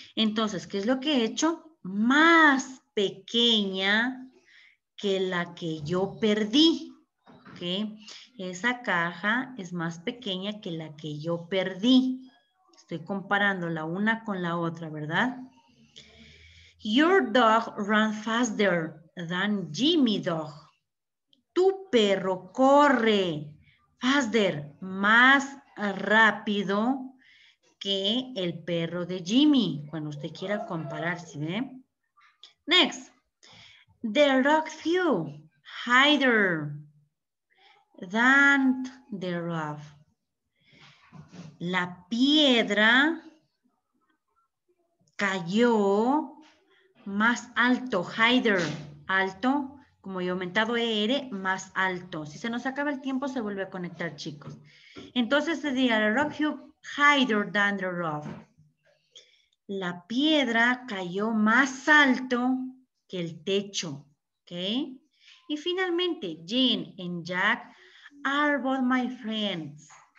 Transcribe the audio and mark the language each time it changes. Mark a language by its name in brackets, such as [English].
[Spanish] Entonces, ¿qué es lo que he hecho? Más pequeña que la que yo perdí. ¿Ok? Esa caja es más pequeña que la que yo perdí. Estoy comparando la una con la otra, ¿verdad? [English] Your dog ran faster than Jimmy dog. [Spanish] Tu perro corre faster, más rápido que el perro de Jimmy. Cuando usted quiera comparar, ¿sí ve? [English] Next. The rock flew higher than the rock. [Spanish] La piedra cayó más alto, higher, alto, como yo he aumentado ER, más alto. Si se nos acaba el tiempo, se vuelve a conectar, chicos. Entonces se diría, [English] the rock flew higher than the rock. [Spanish] La piedra cayó más alto que el techo, ¿ok? Y finalmente, [English] Jean and Jack are both my friends.